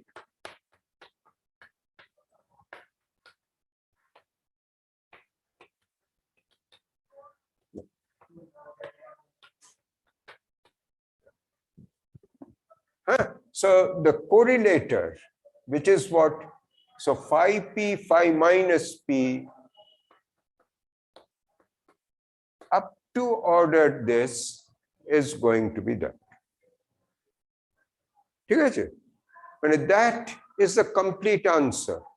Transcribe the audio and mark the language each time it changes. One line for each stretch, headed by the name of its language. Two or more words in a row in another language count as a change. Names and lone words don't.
English: So the correlator, which is what? So phi p phi minus p up to order this is going to be done.
Bangla: ঠিক আছে?
English: And that is the complete answer.